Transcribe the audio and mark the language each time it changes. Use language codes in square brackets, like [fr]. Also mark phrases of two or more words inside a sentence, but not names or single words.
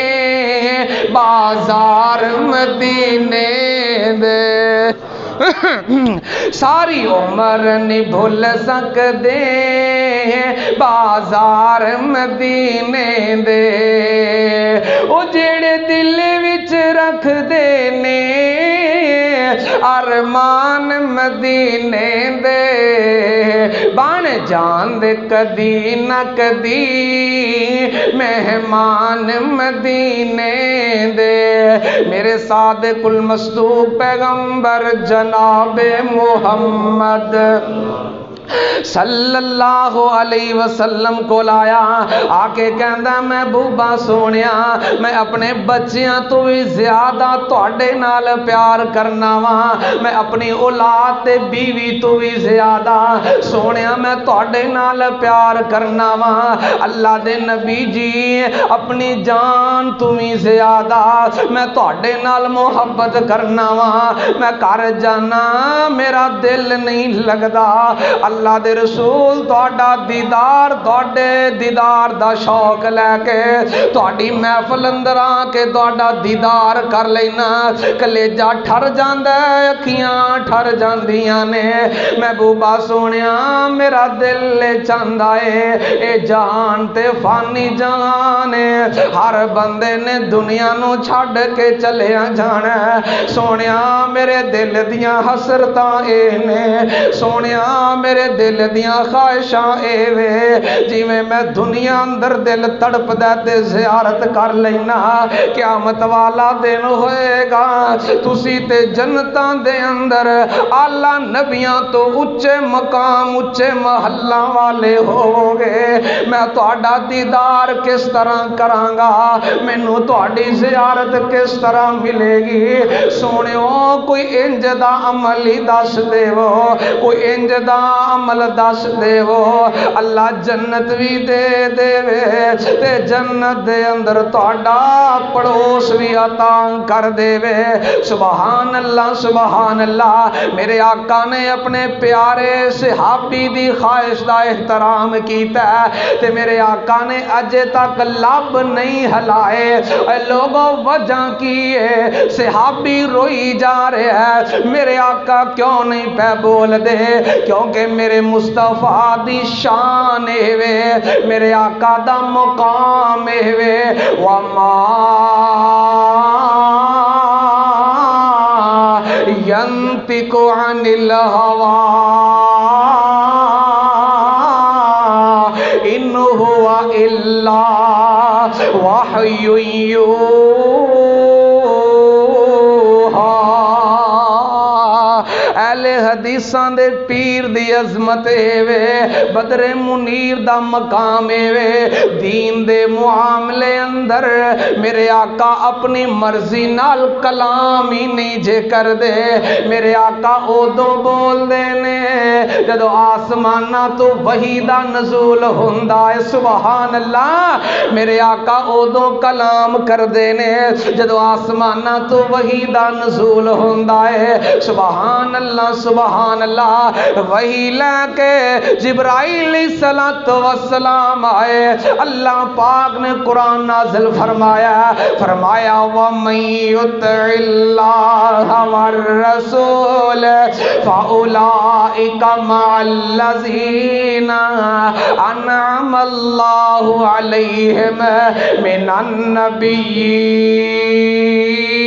[pa] بازار مدینے دے ساری عمر نہیں بھل سکدے بازار مدینے دے او جیہڑے دل وچ رکھدے نے ارمان مدینے دے بن جاندے کدی نہ کدی مہمان مدینے دے میرے [ar] الصادق المصدوق [pa] پیغمبر جناب محمد [ar] صلى الله عليه وسلم [pa] کو لایا آکے کہندا محبوبا سونیا میں اپنے بچیاں تو بھی زیادہ تہاڈے نال پیار کرنا واں میں اپنی اولاد تے بیوی تو بھی زیادہ سونیا میں تہاڈے نال پیار کرنا واں اللہ دے نبی جی اپنی جان تو بھی زیادہ میں تہاڈے نال محبت کرنا واں میں گھر جانا میرا دل نہیں لگدا اللہ دے رسول تہاڈا دیدار تہاڈے دیدار دا شوق لے کے تہاڈی محفل اندر آ کے تہاڈا دیدار کر لینا کلیجہ ٹھر جاندا ہے اکھیاں ٹھر جاندیاں نے محبوبہ سونیا میرا دل چاہندا ہے اے جہان تے فانی جہان ہے ہر بندے نے دنیا نو چھڈ کے چلیا جانا ہے سونیا میرے دل دیاں حسرتاں اے نے سونیا میرے دل دیاں خواہشاں اے وے جویں میں دنیا اندر دل تڑپدا تے زیارت کر لینا قیامت والا دن ہوئے گا تسی تے جنتاں دے اندر اعلیٰ نبیاں تو اچے مقام اچے محلاں والے ہو گے میں تہاڈا دیدار کس طرح کراں گا مینوں تہاڈی زیارت کس طرح ملے گی سونیو کوئی انج دا عمل ہی دس دیو کوئی انج دا عمل دس دیو اللہ جنت بھی دے دے تے جنت دے اندر تہاڈا پڑوس بھی عطا کر دے [ar] سبحان اللہ [pa] میرے آقا نے اپنے پیارے صحابی دی خواہش دا احترام کیتا ہے تے میرے آقا نے اجے تک لب نہیں ہلائے اے لوگوں وجہ کی ہے صحابی روئی جا رہے ہیں میرے آقا کیوں نہیں پہ بول دے کیونکہ میرے مصطفیٰ دی شان ہے میرے آقا دا مقام ہے وما [ar] ينطق عن الهوى إن هو إلا وحي يوحى [pa] اہل حدیثاں دے پیر دی عظمت وے بدر منیر دا مقام وے دین دے معاملے اندر میرے آقا اپنی مرضی نال کلام ہی نہیں جے کر دے میرے آقا ادو بول دے نے جدو آسمانہ تو وحی دا نزول ہوندا ہے [ar] سبحان اللہ [pa] میرے آقا ادو کلام کر دے نے جدو آسمانہ تو وحی دا نزول ہوندا ہے [ar] سبحان اللہ [pa] وہی لے کے جبرائیل [ar] علیہ السلام [pa] آئے اللہ پاک نے قرآن نازل فرمایا [ar] وَمَن يُطِعِ اللَّهَ وَالرَّسُولَ فَأُولَئِكَ مَعَ الَّذِينَ أَنْعَمَ اللَّهُ عَلَيْهِمْ مِنَ النَّبِيِّينَ